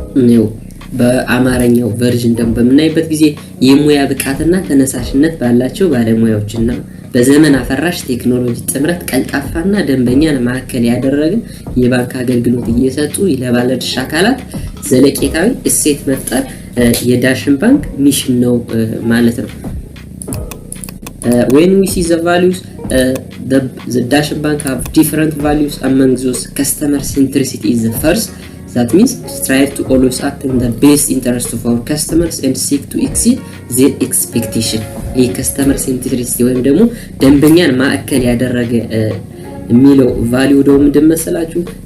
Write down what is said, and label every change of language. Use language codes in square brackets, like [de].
[am] ነው። በአማርኛው ቨርዥን ደግሞ በመናይበት ጊዜ የሙያ ብቃትና ተነሳሽነት ባላቸው ባለሙያዎችና በዘመን አፈራሽ ቴክኖሎጂ ጥምረት ቀልጣፋና ደንበኛን ማዕከል ያደረገ የባንክ አገልግሎት እየሰጡ ለባለድርሻ አካላት ዘለቄታዊ እሴት መፍጠር የዳሽን ባንክ ሚሽን ነው ማለት ነው። [en] when we see the values the Dashen Bank have different values. Among those, customer centricity is the first. That means strive to always act in the best interest of our customers and seek to exceed their expectation. [am] ይህ customer centricity ወይም ደግሞ ደንበኛን ማዕከል ያደረገ የሚለው ቫልዩ ደግሞ ምንድን መሰላችሁ?